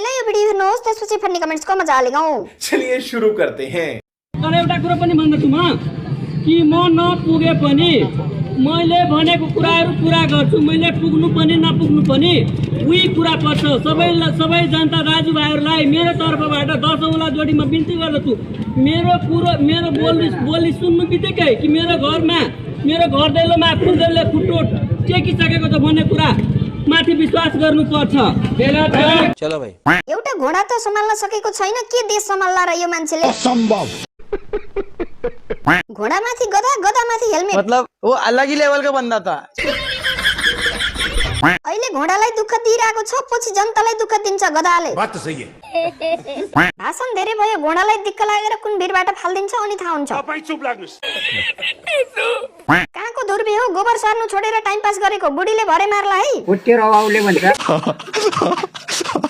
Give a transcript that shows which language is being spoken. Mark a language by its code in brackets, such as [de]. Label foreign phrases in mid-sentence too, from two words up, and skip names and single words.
[ne] भिडियो हेर्नुहोस् त्यसपछि [en] funny commentsको [ne] मजा लिगौं। [hi] चलिए शुरू करते हैं। [ne] तर एउटा कुरा पनि भन्दछु म कि म नपुगे पनि मैले भनेको कुराहरू पुरा गर्छु। मैले पुग्नु पनि नपुग्नु पनि उही कुरा पर्छ। सबै जनता दाजुभाइहरूलाई मेरो तर्फबाट 10 औँला जोडीमा बिन्ती गर्दछु। मेरो बोली सुन्नु बित्तिकै कि मेरो घर दैलोमा फुलले फुटो टेकिसकेको छ भन्ने कुरा माथि विश्वास गर्नुपर्छ। [hi] चलो भाइ, [ne] एउटा घोडा त सम्हाल्न सकेको छैन, के देश सम्हाल्ला र यो मान्छेले? असम्भव। घोडा माथि गधा, गधा माथि हेलमेट, [hi] मतलब वो अलग ही लेवल का बंदा था। [ne] अहिले घोडालाई दुःख दिइरहेको छ, पछि जनतालाई दुःख दिन्छ गधाले। [hi] बात तो सही है। [ne] भाषण धेरै भयो, घोडालाई दिक्क लागेर कुन भिरबाट फाल्दिन्छ अनि थाहा हुन्छ। चुप लाग्नुस्। कहाँको दुर्बे हो, गोबर सार्नु छोडेर टाइम पास गरेको बुढीले भरे मार्ला है। उठ्यो रवाउले भन्छ।